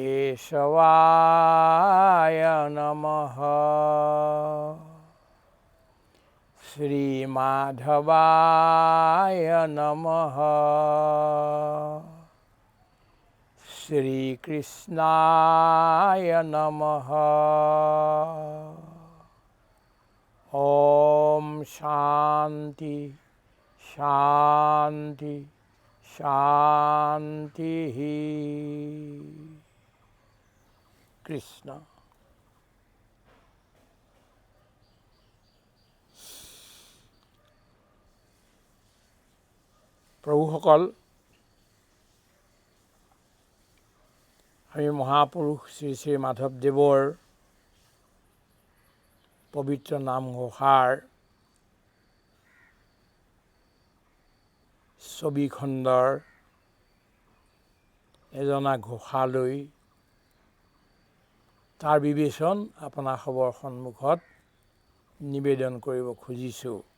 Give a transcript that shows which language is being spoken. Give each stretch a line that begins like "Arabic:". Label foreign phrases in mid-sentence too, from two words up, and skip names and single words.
Sanskrit: केशवाय नमः श्री माधवाय नमः श्री कृष्णाय नमः ॐ शान्ति शान्ति शान्ति Krishna প্ৰভুসকল
Assamese: আমি মহাপুৰুষ শ্ৰী শ্ৰী মাধৱদেৱৰ পবিত্ৰ নামঘোষাৰ ছবিখণ্ডৰ এজনা ঘোষালৈ তাৰ বিবেচন আপোনাসৱৰ সন্মুখত নিবেদন কৰিব খুজিছোঁ।